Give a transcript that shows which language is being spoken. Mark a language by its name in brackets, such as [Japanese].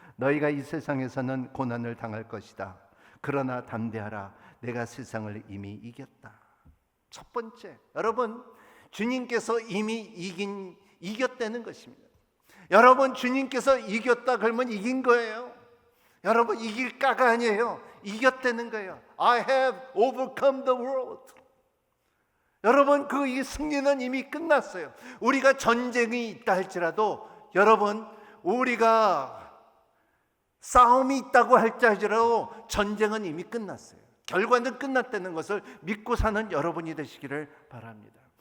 [Korean] 너희가 이 세상에서는 고난을 당할 것이다. 그러나 담대하라. 내가 세상을 이미 이겼다. 첫 번째, 여러분, 주님께서 이미 이겼다는 것입니다. 여러분, 주님께서 이겼다 그러면 이긴 거예요. 여러분, 이길까가 아니에요. 이겼다는 거예요. [English] I have overcome the world. [Korean] 여러분, 이 승리는 이미 끝났어요. 우리가 전쟁이 있다 할지라도, 여러분, 우리가 싸움이 있다고 할지라도 전쟁은 이미 끝났어요. 결과는 끝났다는 것을 믿고 사는 여러분이 되시기를 바랍니다.